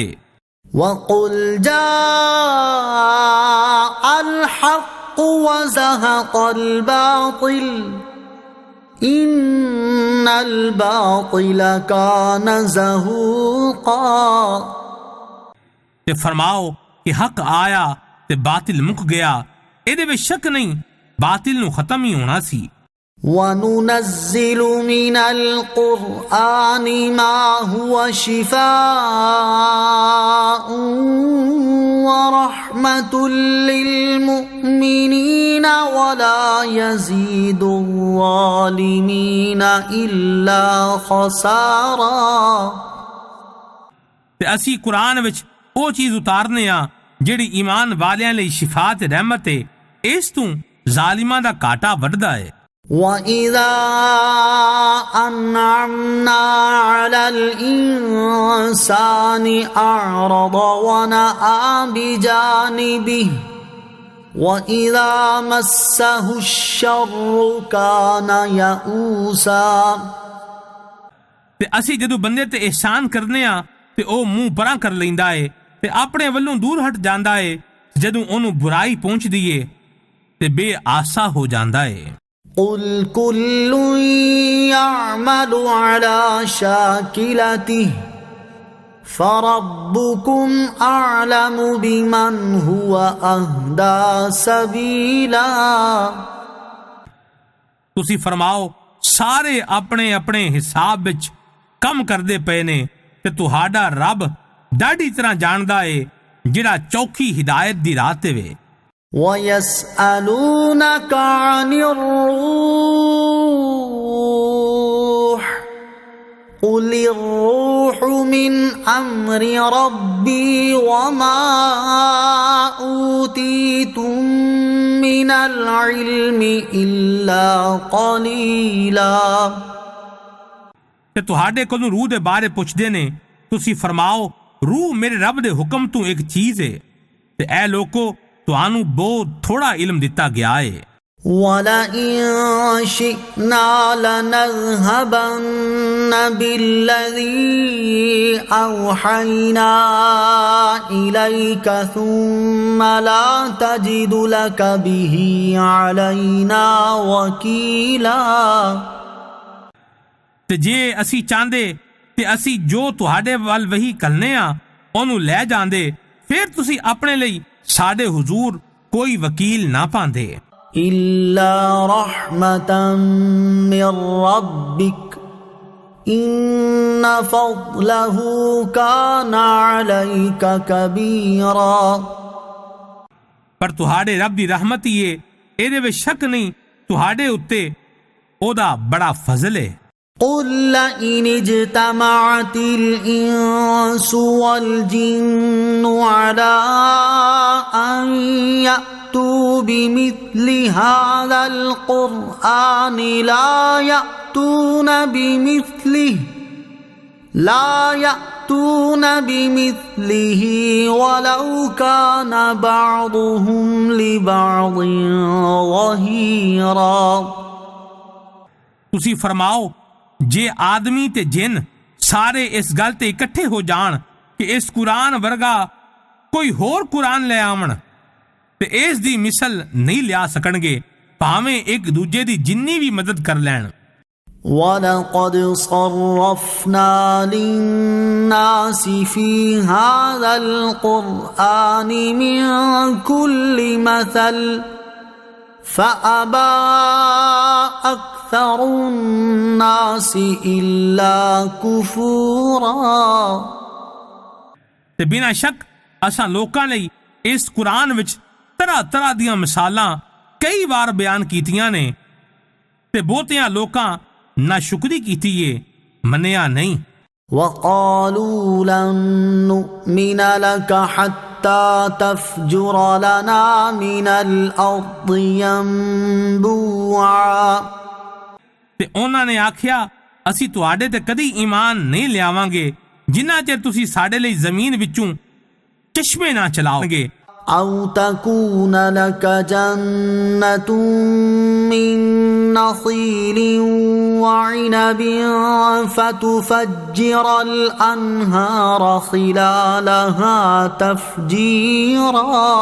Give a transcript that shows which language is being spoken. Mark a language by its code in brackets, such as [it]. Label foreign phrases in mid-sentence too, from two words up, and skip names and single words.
[ar] وَقُلْ جَاءَ الْحَقُّ وَزَهَقَ الْبَاطِلُ إِنَّ الْبَاطِلَ كَانَ زَهُوقًا۔ [pa] ਤੇ ਫਰਮਾਓ ਕਿ ਹੱਕ ਆਇਆ ਤੇ ਬਾਤਿਲ ਮੁੱਕ ਗਿਆ, ਇਹਦੇ ਵਿੱਚ ਸ਼ੱਕ ਨਹੀਂ ਬਾਤਿਲ ਨੂੰ ਖਤਮ ਹੀ ਹੋਣਾ ਸੀ। [ar] وَنُنَزِّلُ مِنَ الْقُرْآنِ مَا هُوَ شِفَاءٌ وَرَحْمَةٌ لِّلْمُؤْمِنِينَ وَلَا يَزِيدُ الظَّالِمِينَ إِلَّا خَسَارًا۔ [pa] ਤੇ ਅਸੀਂ ਕੁਰਾਨ ਵਿੱਚ ਉਹ ਚੀਜ਼ ਉਤਾਰਨੇ ਆ ਜਿਹੜੀ ਈਮਾਨ ਵਾਲਿਆਂ ਲਈ ਸ਼ਿਫਾ ਤੇ ਰਹਿਮਤ ਹੈ, ਇਸ ਤੋਂ ਜ਼ਾਲਿਮਾਂ ਦਾ ਘਾਟਾ ਵੱਧਦਾ ਹੈ। [ar] وَإِذَا أَنْعَمْنَا عَلَى الْإِنسَانِ أَعْرَضَ وَنَأَىٰ بِجَانِبِهِ وَإِذَا مَسَّهُ الشَّرُّ كَانَ يَئُوسًا۔ [pa] ਤੇ ਅਸੀਂ ਜਦੋਂ ਬੰਦੇ ਤੇ ihsan ਕਰਨੇ ਆ ਤੇ ਉਹ ਮੂੰਹ ਪਰਾਂ ਕਰ ਲੈਂਦਾ ਏ ਤੇ ਆਪਣੇ ਵੱਲੋਂ ਦੂਰ ਹਟ ਜਾਂਦਾ ਏ, ਜਦੋਂ ਉਹਨੂੰ ਬੁਰਾਈ ਪਹੁੰਚਦੀ ਏ ਤੇ ਬੇਆਸਾ ਹੋ ਜਾਂਦਾ ਏ। [ar] قُلْ كُلٌّ يَعْمَلُ عَلَى شَاكِلَتِهِ فَرَبُّكُمْ أَعْلَمُ بِمَنْ هُوَ أَهْدَىٰ سَبِيلًا۔ [pa] ਤੁਸੀਂ ਫਰਮਾਓ ਸਾਰੇ ਆਪਣੇ ਆਪਣੇ ਹਿਸਾਬ ਵਿੱਚ ਕੰਮ ਕਰਦੇ ਪਏ ਨੇ, ਤੇ ਤੁਹਾਡਾ ਰੱਬ ਡਾਢੀ ਤਰ੍ਹਾਂ ਜਾਣਦਾ ਏ ਜਿਹੜਾ ਚੌਖੀ ਹਿਦਾਇਤ ਦੀ ਰਾਹ ਤੇ ਵੇ। [ar] وَيَسْأَلُونَكَ عَنِ الرُّوحِ قُلِ الرُّوحُ مِنْ أَمْرِ رَبِّي وَمَا أُوتِيتُم مِّنَ الْعِلْمِ إِلَّا قَلِيلًا۔ [pa] ਤੇ ਤੁਹਾਡੇ ਕੋਲੋਂ ਰੂਹ ਦੇ ਬਾਰੇ ਪੁੱਛਦੇ ਨੇ, ਤੁਸੀਂ ਫਰਮਾਓ ਰੂਹ ਮੇਰੇ ਰੱਬ ਦੇ ਹੁਕਮ ਤੋਂ ਇੱਕ ਚੀਜ਼ ਹੈ, ਤੇ ਐ ਲੋਕੋ ਤੁਹਾਨੂੰ ਬਹੁਤ ਥੋੜਾ ਇਲਮ ਦਿੱਤਾ ਗਿਆ ਹੈ। [ar] وَلَئِن شِئْنَا لَنَذْهَبَنَّ بِالَّذِي أَوْحَيْنَا إِلَيْكَ ثُمَّ لَا تَجِدُ لَكَ بِهِ عَلَيْنَا وَكِيلًا। [pa] ਤੇ ਜੇ ਅਸੀਂ ਚਾਹੁੰਦੇ ਤੇ ਅਸੀਂ ਜੋ ਤੁਹਾਡੇ ਵੱਲ ਵਹੀ ਕਰਨੇ ਆ ਉਹਨੂੰ ਲੈ ਜਾਂਦੇ, ਫਿਰ ਤੁਸੀਂ ਆਪਣੇ ਲਈ ਸਾਡੇ ਹੁਜ਼ੂਰ ਕੋਈ ਵਕੀਲ ਨਾ ਪਾਉਂਦੇ। [ar] إِلَّا رَحْمَةً مِّن رَّبِّكَ إِنَّ فَضْلَهُ كَانَ عَلَيْكَ كَبِيرًا। [pa] ਪਰ ਤੁਹਾਡੇ ਰੱਬ ਦੀ ਰਹਿਮਤ ਹੀ ਏ, ਇਹਦੇ ਵਿੱਚ ਸ਼ੱਕ ਨਹੀਂ, ਤੁਹਾਡੇ ਉੱਤੇ ਉਹਦਾ ਬੜਾ ਫਜ਼ਲ ਏ। [ar] قُل لَّئِنِ اجْتَمَعَتِ الْإِنسُ وَالْجِنُّ عَلَىٰ أَن يَأْتُوا بِمِثْلِ هَٰذَا الْقُرْآنِ لَا يَأْتُونَ بِمِثْلِهِ وَلَوْ كَانَ بَعْضُهُمْ لِبَعْضٍ ظَهِيرًا۔ [pa] ਤੁਸੀਂ ਫਰਮਾਓ, ਜੇ ਆਦਮੀ ਤੇ ਜਿੰਨ ਸਾਰੇ ਇਸ ਗੱਲ ਤੇ ਇਕੱਠੇ ਹੋ ਜਾਣ ਕਿ ਇਸ ਕੁਰਾਨ ਵਰਗਾ ਕੋਈ ਹੋਰ ਕੁਰਾਨ ਲੈ ਆਵਣ ਤੇ ਇਸ ਦੀ ਮਿਸਲ ਨਹੀਂ ਲਿਆ ਸਕਣਗੇ, ਭਾਵੇਂ ਇੱਕ ਦੂਜੇ ਦੀ ਜਿੰਨੀ ਵੀ ਮਦਦ ਕਰ ਲੈਣ। [ar] وَلَقَدْ صَرَّفْنَا لِلنَّاسِ فِي هَذَا الْقُرْآنِ مِنْ كُلِّ مَثَلٍ فَأَبَى أَكْثَرُ النَّاسِ إِلَّا كُفُورًا۔ [pa] ਤੇ ਬਿਨਾਂ ਸ਼ੱਕ ਅਸਾਂ ਲੋਕਾਂ ਲਈ ਇਸ ਕੁਰਾਨ ਵਿੱਚ ਤਰ੍ਹਾਂ ਤਰ੍ਹਾਂ ਦੀਆਂ ਮਿਸਾਲਾਂ ਕਈ ਵਾਰ ਬਿਆਨ ਕੀਤੀਆਂ ਨੇ ਤੇ ਬਹੁਤਿਆਂ ਲੋਕਾਂ ਨਾਸ਼ੁਕਰੀ ਕੀਤੀ ਏ, ਮੰਨਿਆ ਨਹੀਂ। [ar] وَقَالُوا لَن نُّؤْمِنَ لَكَ حَتَّى تَفْجُرَ لَنَا مِنَ الْأَرْضِ يَنبُوعًا۔ [pa] ਤੇ ਉਹਨਾਂ ਨੇ ਆਖਿਆ, ਅਸੀਂ ਤੁਹਾਡੇ ਤੇ ਕਦੀ ਈਮਾਨ ਨਹੀਂ ਲਿਆਵਾਂਗੇ ਜਿੰਨਾ ਚਿਰ ਤੁਸੀਂ ਸਾਡੇ ਲਈ ਜ਼ਮੀਨ ਵਿੱਚੋਂ ਚਸ਼ਮੇ ਨਾ ਚਲਾਓਗੇ। [ar] أَوْ تَكُونَ لَكَ جَنَّةٌ مِّن نَّخِيلٍ وَعِنَبٍ فَتُفَجِّرَ الْأَنْهَارَ خِلَالَهَا تَفْجِيرًا۔